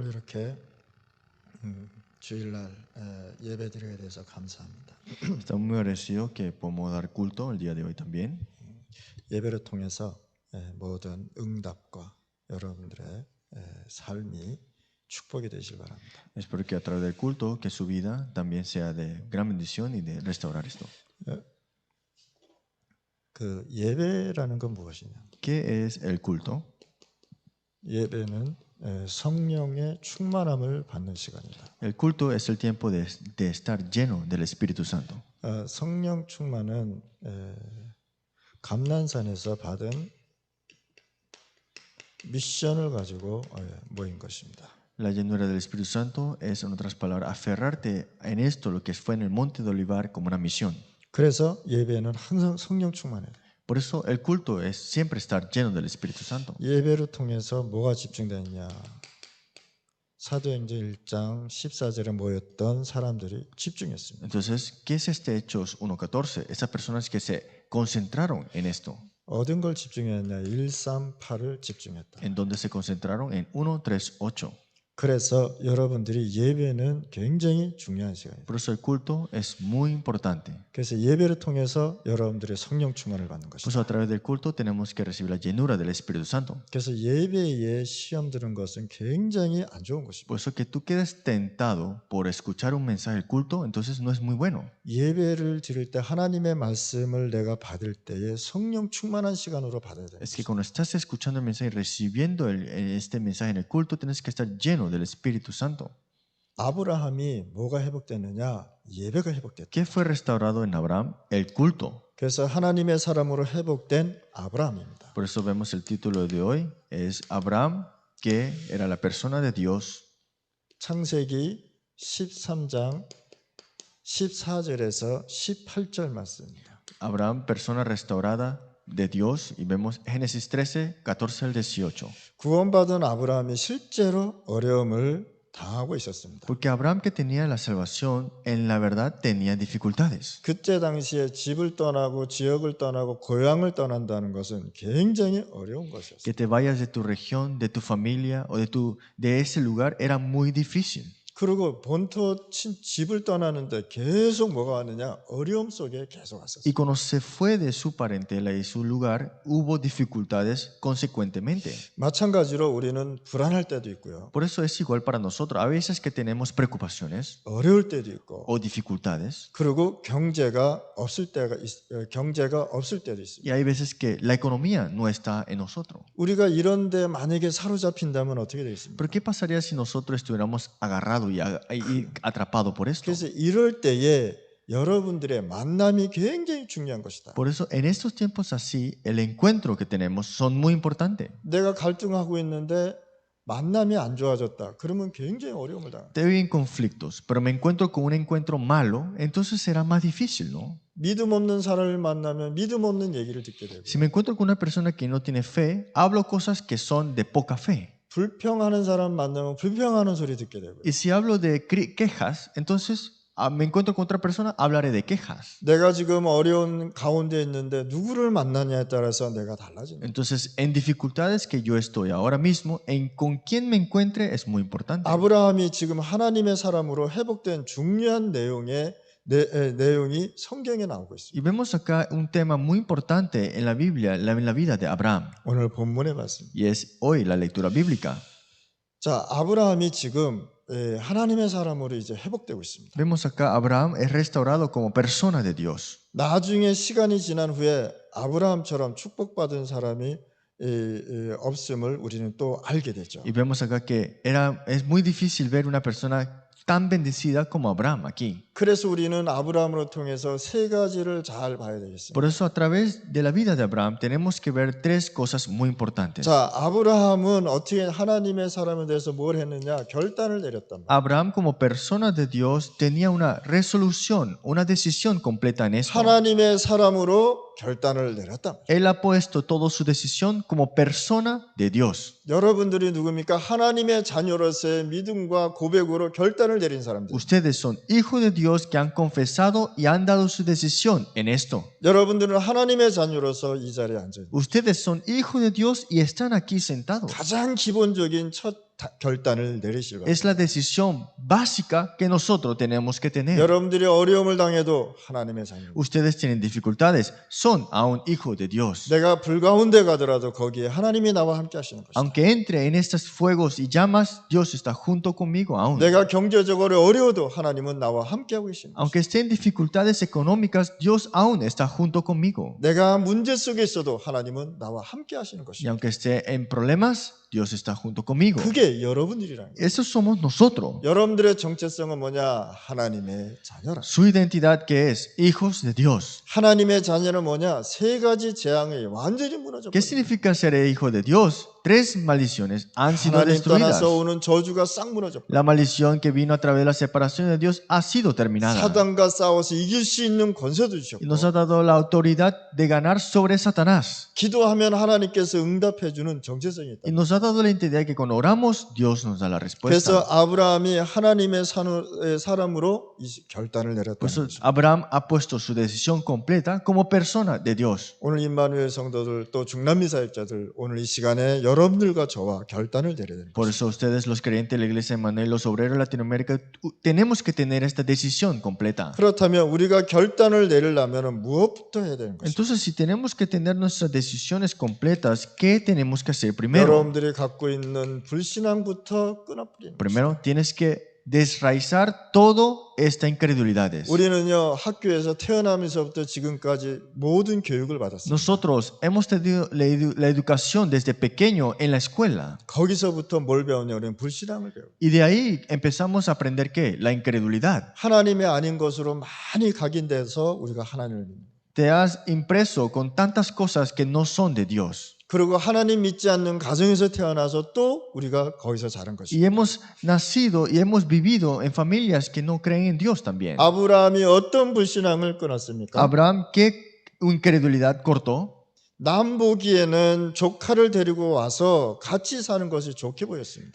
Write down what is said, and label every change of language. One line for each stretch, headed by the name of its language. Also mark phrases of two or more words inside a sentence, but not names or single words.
Korean: 이렇게 주일날 예배드리게 돼서 감사합니다.
Spanish: Estamos muy agradecidos que podemos dar culto el día de hoy también.
Korean: 예배를 통해서 모든 응답과 여러분들의 삶이 축복이 되시길 바랍니다.
Spanish: Espero que a través del culto, que su vida también sea de gran bendición y de restaurar esto.
Korean: 그 예배라는 건 무엇이냐?
Spanish: ¿Qué es el culto?
Korean: 예배는 성령의 충만함을 받는 시간이다.
Spanish: El culto es el tiempo de estar lleno del Espíritu Santo.
Korean: 성령 충만은 감난산에서 받은 미션을 가지고 모인 것입니다.
Spanish: La llenura del Espíritu Santo es, en otras palabras, aferrarte en esto, lo que fue en el monte de Olivar, como una misión.
Korean: 그래서 예배는 항상 성령 충만해야 돼요.
Spanish: Por eso el culto es siempre estar lleno del Espíritu Santo.
Korean: 예배를 통해서 뭐가 집중되느냐? 사도행전 1장 14절에 모였던 사람들이 집중했습니다.
Spanish: Entonces, ¿qué es este Hechos 1.14? Esas personas que se concentraron en esto.
Korean: 어떤 걸 집중했냐? 138을 집중했다.
Spanish: ¿En dónde se concentraron? En 1.3.8.
Korean: 그래서 여러분들이 예배는 굉장히 중요한 시간이에요.
Spanish: Por eso el culto es muy importante.
Korean: 그래서 예배를 통해서 여러분들의 성령 충만을 받는
Spanish: Por
Korean: 것이다.
Spanish: eso a través del culto tenemos que recibir la llenura del Espíritu Santo.
Korean: 그래서 예배에 시험 드는 것은 굉장히 안 좋은 것입니다.
Spanish: Por eso que tú quedes tentado por escuchar un mensaje del culto, entonces no es muy bueno.
Korean: 예배를 드릴 때 하나님의 말씀을 내가 받을 때에 성령 충만한 시간으로 받아야 돼요.
Spanish: Es que cuando estás escuchando el mensaje y recibiendo este mensaje en el culto, tienes que estar lleno del Espíritu Santo.
Korean: 아브라함이 뭐가 회복됐느냐? 예배가 회복됐다.
Spanish: ¿Qué fue restaurado en Abraham? El culto.
Korean: 그래서 하나님의 사람으로 회복된 아브라함입니다.
Spanish: Por eso vemos el título de hoy, es Abraham, que era la persona de Dios.
Korean: 창세기 13장 14절에서 18절 말씀입니다.
Spanish: Abraham, persona restaurada de Dios, y vemos Génesis 13, 14 al 18.
Korean: 구원받은 아브라함이 실제로 어려움을 당하고 있었습니다.
Spanish: Porque Abraham, que tenía la salvación, en la verdad tenía dificultades.
Korean: 그때 당시에 집을 떠나고 지역을 떠나고 고향을 떠난다는 것은 굉장히 어려운 것이었어요.
Spanish: Que te vayas de tu región, de tu familia o de ese lugar era muy difícil.
Korean: 그리고 본토 집을 떠나는데 계속 뭐가 왔느냐? 어려움 속에 계속 왔었어요.
Spanish: Y cuando se fue de su parentela y su lugar, hubo dificultades consecuentemente.
Korean: 마찬가지로 우리는 불안할 때도 있고요.
Spanish: Por eso es igual para nosotros. A veces que tenemos preocupaciones
Korean: 어려울 때도 있고.
Spanish: o dificultades.
Korean: 그리고 경제가 없을 때도 있습니다.
Spanish: Y hay veces que la economía no está en nosotros.
Korean: 우리가 이런데 만약에 사로잡힌다면 어떻게 되겠습니까?
Spanish: Pero ¿qué pasaría si nosotros estuviéramos agarrados y atrapados por esto?
Korean: 그래서 이럴 때에 여러분들의 만남이 굉장히 중요한 것이다.
Spanish: Por eso en estos tiempos así, el encuentro que tenemos son muy importantes.
Korean: 내가 갈등하고 있는데 만남이 안 좋아졌다. 그러면 굉장히 어려움을 당합니다.
Spanish: Te viven conflictos, pero me encuentro con un encuentro malo, entonces será más difícil, ¿no?
Korean: 믿음 없는 사람을 만나면 믿음 없는 얘기를 듣게 되고
Spanish: Si me encuentro con una persona que no tiene fe, hablo cosas que son de poca fe.
Korean: 불평하는 사람 만나면 불평하는 소리 듣게 되고요.
Spanish: Y si hablo de quejas, entonces me encuentro con otra persona, hablaré de quejas.
Korean: 내가 지금 어려운 가운데 있는데 누구를 만나냐에 따라서 내가 달라지는 거예요.
Spanish: Entonces, en dificultades que yo estoy ahora mismo, en con quién me encuentre es muy importante.
Korean: 아브라함이 지금 하나님의 사람으로 회복된 중요한 내용이 성경에 나오고 있습니다.
Spanish: Y vemos acá un tema muy importante en la Biblia, en la vida de Abraham.
Korean: 오늘 본문에 봤습니다.
Spanish: Y es hoy la lectura bíblica.
Korean: 자, 아브라함이 지금 하나님의 사람으로 이제 회복되고 있습니다.
Spanish: Vemos acá Abraham es restaurado como persona de Dios.
Korean: 나중에 시간이 지난 후에 아브라함처럼 축복받은 사람이 없음을 우리는 또 알게 되죠.
Spanish: Y vemos acá que es muy difícil ver una persona tan bendecida como Abraham aquí.
Korean: 그래서 우리는 아브라함으로 통해서 세 가지를 잘 봐야 되겠습니다.
Spanish: Por eso a través de la vida de Abraham tenemos que ver tres cosas muy importantes.
Korean: 자, 아브라함은 어떻게 하나님의 사람에 대해서 뭘 했느냐? 결단을 내렸단 말이에요.
Spanish: Abraham como persona de Dios tenía una resolución, una decisión completa en esto.
Korean: 하나님의 사람으로 결단을 내렸단 말이에요.
Spanish: Él ha puesto toda su decisión como persona de Dios.
Korean: 여러분들이 누굽니까? 하나님의 자녀로서의 믿음과 고백으로 결단을 내린 사람들.
Spanish: Ustedes son hijos de Dios que han confesado y han dado su decisión en esto.
Korean: 여러분들은 하나님의 자녀로서 이 자리에 앉아 있는.
Spanish: Ustedes son hijos de Dios y están aquí sentados.
Korean: 가장 기본적인 첫 결단을 내리실 겁니다.
Spanish: Es la decisión básica que nosotros tenemos que tener.
Korean: 여러분들이 어려움을 당해도 하나님의 자녀입니다.
Spanish: Ustedes tienen dificultades, son aún hijos de Dios.
Korean: 내가 불 가운데 가더라도 거기에 하나님이 나와 함께 하시는 것입니다.
Spanish: Aunque entre en estos fuegos y llamas, Dios está junto conmigo aún.
Korean: 내가 경제적으로 어려워도 하나님은 나와 함께 하고 계십니다.
Spanish: Aunque esté en dificultades económicas, Dios aún está junto conmigo.
Korean: 내가 문제 속에 있어도 하나님은 나와 함께 하시는
Spanish: Y
Korean: 것입니다.
Spanish: aunque esté en problemas, Dios está junto conmigo.
Korean: 그게 여러분들이라는 거예요.
Spanish: Eso somos nosotros.
Korean: 여러분들의 정체성은 뭐냐? 하나님의 자녀라.
Spanish: Su identidad que es hijos de Dios.
Korean: 하나님의 자녀는 뭐냐? 세 가지 재앙이 완전히 무너져
Spanish: ¿Qué
Korean: 버립니다.
Spanish: significa ser hijo de Dios? Tres maldiciones han sido
Korean: 하나님
Spanish: destruidas.
Korean: 떠나서 오는 저주가 싹 무너져 버립니다.
Spanish: La maldición que vino a través de la separación de Dios ha sido terminada.
Korean: 사단과 싸워서 이길 수 있는 권세도
Spanish: Y
Korean: 주셨고
Spanish: nos ha dado la autoridad de ganar sobre Satanás.
Korean: 기도하면 하나님께서 응답해 주는 정체성이 있다.
Spanish: Y nos ha dado la identidad que cuando oramos, Dios nos da la
Korean: 그래서
Spanish: respuesta.
Korean: 아브라함이 하나님의 사람으로 이 결단을
Spanish: Por
Korean: 내렸다는
Spanish: eso
Korean: 거죠.
Spanish: Abraham ha puesto su decisión completa como persona de Dios.
Korean: 오늘 임마누엘 성도들 또 중남미 사역자들 오늘 이 시간에 여러분들과 저와 결단을 내려야 되는
Spanish: Por
Korean: 거죠.
Spanish: eso ustedes, los creyentes de la iglesia de Manuel, los obreros de Latinoamérica, tenemos que tener esta decisión completa.
Korean: 그렇다면 우리가 결단을 내리려면 무엇부터 해야 되는 것이죠?
Spanish: Entonces, si tenemos que tener nuestras decisiones completas, ¿qué tenemos que hacer primero?
Korean: 여러분들이 갖고 있는 불신앙부터 끊어버리는 거죠.
Spanish: Primero, tienes que desraizar todo esta incredulidades.
Korean: 우리는요 학교에서 태어나면서부터 지금까지 모든 교육을 받았습니다. Nosotros hemos tenido la educación desde pequeño en la escuela. 거기서부터 뭘 배우냐? 우리는 불신앙을 배워요.
Spanish: Y de ahí empezamos a aprender ¿qué? La incredulidad.
Korean: 하나님의 아닌 것으로 많이 각인돼서 우리가 하나님을 믿는.
Spanish: Te has impreso con tantas cosas que no son de Dios.
Korean: 그리고 하나님 믿지 않는 가정에서 태어나서 또 우리가 거기서 자란 것이죠.
Spanish: Y hemos nacido y hemos vivido en familias que no creen en Dios también.
Korean: 아브라함이 어떤 불신앙을 끊었습니까?
Spanish: Abraham, ¿qué incredulidad cortó?
Korean: 남 보기에는 조카를 데리고 와서 같이 사는 것이 좋게 보였습니다.